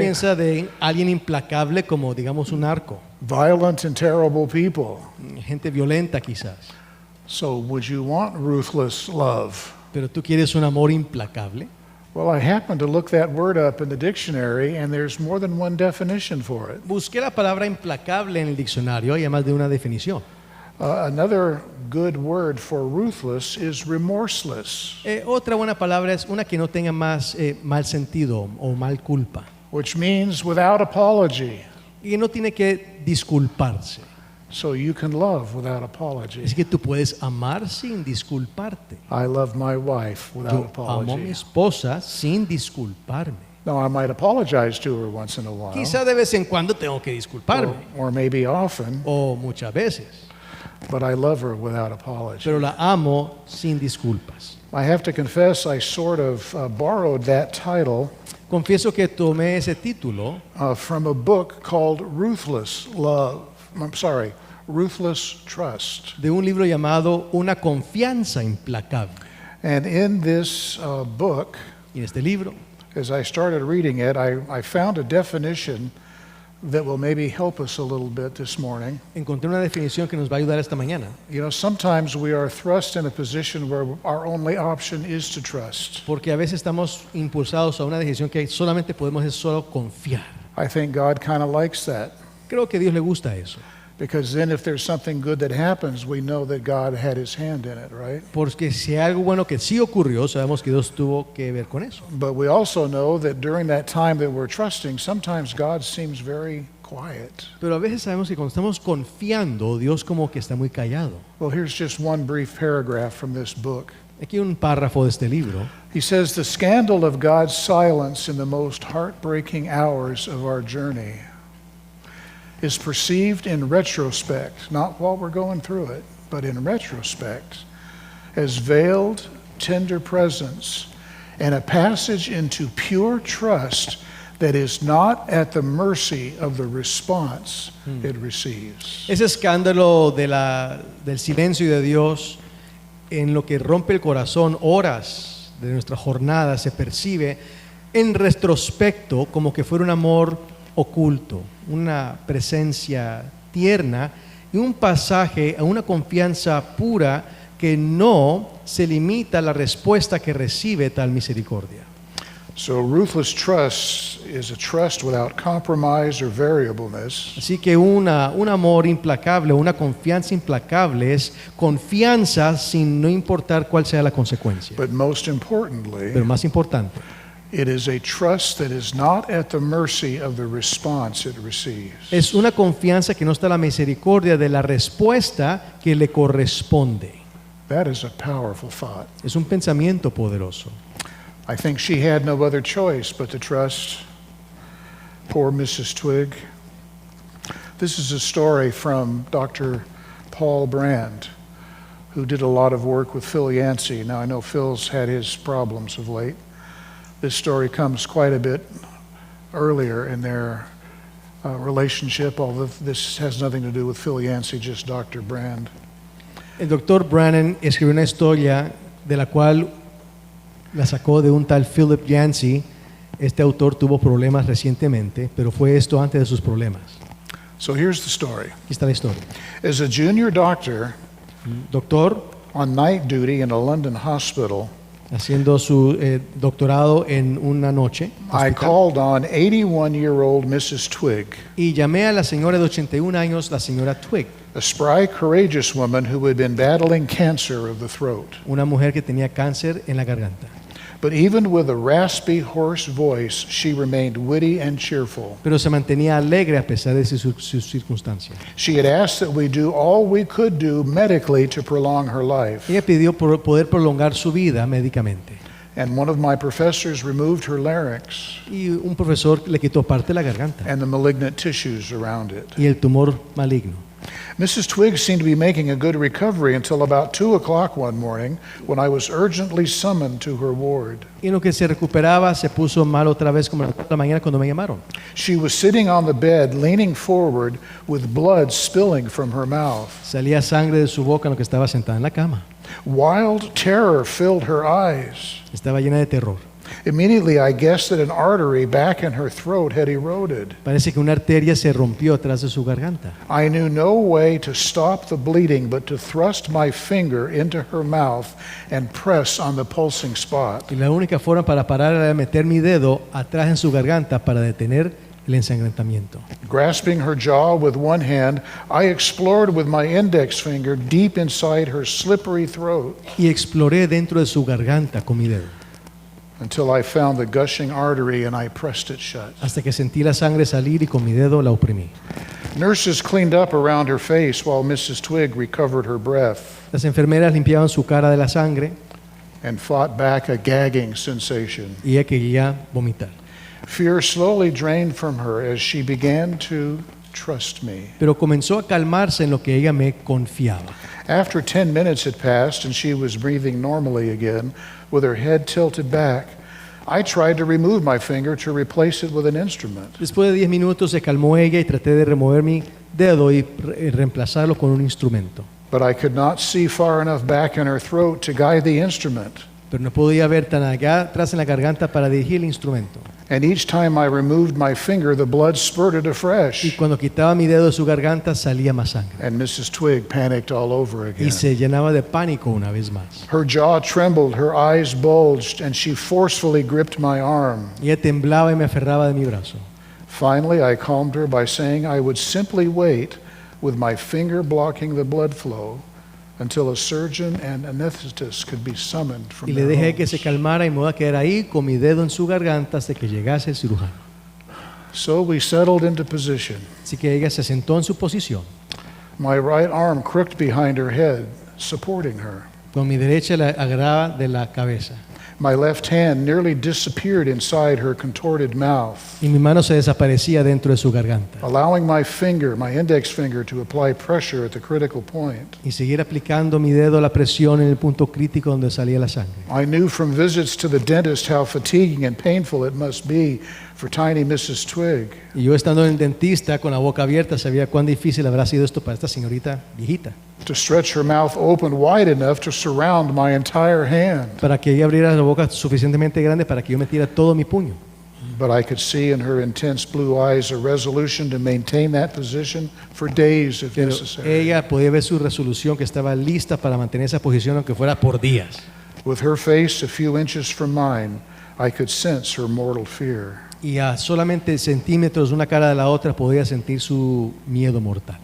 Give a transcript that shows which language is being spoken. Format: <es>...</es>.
<es>piensa de alguien implacable como, digamos, un narco.</es> <en>Violent and terrible people.</en> <es>Gente violenta quizás.</es> <en>So would you want ruthless love?</en> <es>Pero tú quieres un amor implacable.</es> <en>Well, I happened to look that word up in the dictionary, and there's more than one definition for it.</en> <es>Busqué la palabra implacable en el diccionario y hay más de una definición.</es> <en>Another good word for ruthless is remorseless,</en> <es>Otra buena palabra es una que no tenga más mal sentido o mal culpa.</es> <en>which means without apology.</en> <es>Y no tiene que disculparse.</es> <en>So you can love without apology.</en> <es>Es que tú puedes amar sin disculparte.</es> <en>I love my wife without</en> <es>Yo amo a mi esposa sin disculparme.</es> <en>Now, I might apologize to her once in a while,</en> <es>Quizá de vez en cuando tengo que disculparme,</es> <en>or maybe often,</en> <es>o muchas veces,</es> <en>but I love her without apology.</en> <es>pero la amo sin disculpas.</es> <en>I have to confess, I sort of borrowed that title</en> <es>Confieso que tomé ese título</es> <en>from a book called Ruthless Love. Ruthless Trust.</en> <es>de un libro llamado Una confianza implacable.</es> <en>And in this book,</en> <es>Y en este libro,</es> <en>as I started reading it, I found a definition that will maybe help us a little bit this morning.</en> <es>encontré una definición que nos va a ayudar esta mañana.</es> <en>You know, sometimes we are thrust in a position where our only option is to trust.</en> <es>Porque a veces estamos impulsados a una decisión que solamente podemos es solo confiar.</es> <en>I think God kind of likes that,</en> <es>Creo que a Dios le gusta eso.</es> <en>because then if there's something good that happens, we know that God had his hand in it, right?</en> <es>Porque si hay algo bueno que sí ocurrió, sabemos que Dios tuvo que ver con eso.</es> <en>But we also know that during that time that we're trusting, sometimes God seems very quiet.</en> <es>Pero a veces sabemos que cuando estamos confiando, Dios como que está muy callado.</es> <en>Well, here's just one brief paragraph from this book.</en> <es>Aquí un párrafo de este libro.</es> <en>He says, "The scandal of God's silence in the most heartbreaking hours of our journey is perceived in retrospect, not while we're going through it, but in retrospect, as veiled, tender presence and a passage into pure trust that is not at the mercy of the response it receives."</en> <es>Ese escándalo del silencio de Dios en lo que rompe el corazón, horas de nuestra jornada, se percibe en retrospecto como que fuera un amor oculto, una presencia tierna y un pasaje a una confianza pura que no se limita a la respuesta que recibe tal misericordia.</es> <en>So ruthless trust is a trust without compromise or variableness.</en> <es>Así que un amor implacable, una confianza implacable es confianza sin no importar cuál sea la consecuencia.</es> <en>But most importantly,</en> <es>Pero más importante,</es> <en>it is a trust that is not at the mercy of the response it receives.</en> <es>es una confianza que no está a la misericordia de la respuesta que le corresponde.</es> <en>That is a powerful thought.</en> <es>Es un pensamiento poderoso.</es> <en>I think she had no other choice but to trust poor Mrs. Twig. This is a story from Dr. Paul Brand, who did a lot of work with Phil Yancey. Now, I know Phil's had his problems of late. This story comes quite a bit earlier in their relationship, although this has nothing to do with Phil Yancey, just Dr. Brand.</en> <es>El doctor Brannan escribió una historia de la cual la sacó de un tal Philip Yancey. Este autor tuvo problemas recientemente, pero fue esto antes de sus problemas.</es> <en>So here's the story.</en> <es>Aquí está la historia.</es> <en>As a junior doctor</en> <es>Doctor</es> <en>on night duty in a London hospital,</en> <es>haciendo su doctorado en una noche,</es> <en>I called on 81-year-old Mrs. Twig,</en> <es>y llamé a la señora de 81 años, la señora Twig,</es> <en>a spry, courageous woman who had been battling cancer of the throat.</en> <es>una mujer que tenía cáncer en la garganta.</es> <en>But even with a raspy, hoarse voice, she remained witty and cheerful.</en> <es>Pero se mantenía alegre a pesar de sus circunstancias.</es> <en>She had asked that we do all we could do medically to prolong her life.</en> <es>Ella pidió poder prolongar su vida médicamente.</es> <en>And one of my professors removed her larynx</en> <es>Y un profesor le quitó parte de la garganta</es> <en>and the malignant tissues around it.</en> <es>y el tumor maligno.</es> <en>Mrs. Twig seemed to be making a good recovery until about 2 o'clock one morning when I was urgently summoned to her ward.</en> <es>Y en lo que se recuperaba, se puso mal otra vez como a las 4 de la mañana cuando me llamaron.</es> <en>She was sitting on the bed, leaning forward, with blood spilling from her mouth.</en> <es>Salía sangre de su boca en lo que estaba sentada en la cama.</es> <en>Wild terror filled her eyes.</en> <es>Estaba llena de terror.</es> <en>Immediately, I guessed that an artery back in her throat had eroded.</en> <es>Parece que una arteria se rompió atrás de su garganta.</es> <en>I knew no way to stop the bleeding but to thrust my finger into her mouth and press on the pulsing spot.</en> <es>Y la única forma para parar era meter mi dedo atrás en su garganta para detener el ensangrentamiento.</es> <en>Grasping her jaw with one hand, I explored with my index finger deep inside her slippery throat</en> <es>Y exploré dentro de su garganta con mi dedo,</es> <en>until I found the gushing artery and I pressed it shut.</en> <es>hasta que sentí la sangre salir y con mi dedo la oprimí.</es> <en>Nurses cleaned up around her face while Mrs. Twig recovered her breath</en> <es>Las enfermeras limpiaban su cara de la sangre</es> <en>and fought back a gagging sensation.</en> <es>y ella quería vomitar.</es> <en>Fear slowly drained from her as she began to trust me.</en> <es>Pero comenzó a calmarse en lo que ella me confiaba.</es> <en>After 10 minutes had passed and she was breathing normally again, with her head tilted back, I tried to remove my finger to replace it with an instrument.</en> <es>Después de 10 minutos se calmó ella y traté de remover mi dedo y reemplazarlo con un instrumento.</es> <en>But I could not see far enough back in her throat to guide the instrument.</en> <es>Pero no podía ver tan allá atrás en la garganta para dirigir el instrumento.</es> <en>And each time I removed my finger, the blood spurted</en> <es>Y</es> <en>afresh.</en> <es>cuando quitaba mi dedo de su garganta salía más sangre.</es> <en>And Mrs. Twig panicked all over</en> <es>Y</es> <en>again.</en> <es>se llenaba de pánico una vez más.</es> <en>Her jaw trembled, her eyes bulged, and she forcefully gripped my arm.</en> <es>Y ella temblaba y me aferraba de mi brazo.</es> <en>Finally, I calmed her by saying I would simply wait with my finger blocking the blood flow until a surgeon and anesthetist could be summoned from</en> <es>Y le</es> <en>their</en> <es>dejé que se</es> <en>homes.</en> <es>calmara y me voy a quedar ahí con mi dedo en su garganta hasta que llegase el cirujano.</es> <en>So we settled into position.</en> <es>Así que ella se sentó en su posición.</es> <en>My right arm crooked behind her head, supporting her.</en> <es>Con mi derecha la agarraba de la cabeza.</es> <en>My left hand nearly disappeared inside her contorted mouth,</en> <es>Y mi mano se desaparecía dentro de su garganta.</es> <en>allowing my finger, my index finger, to apply pressure at the critical point.</en> <es>Y seguir aplicando mi dedo la presión en el punto crítico donde salía la sangre.</es> <en>I knew from visits to the dentist how fatiguing and painful it must be for tiny Mrs. Twig.</en> <es>Y yo estando en el dentista con la boca abierta sabía cuán difícil habrá sido esto para esta señorita viejita.</es> <en>To stretch her mouth open wide enough to surround my entire hand.</en> <es>Para que ella abriera la boca suficientemente grande para que yo metiera todo mi puño.</es> <en>But I could see in her intense blue eyes a resolution to maintain that position for days if</en> <es>Pero</es> <en>necessary.</en> <es>ella podía ver su resolución que estaba lista para mantener esa posición aunque fuera por días.</es> <en>With her face a few inches from mine, I could sense her mortal fear.</en> <es>Y a solamente centímetros una cara de la otra podía sentir su miedo mortal.</es>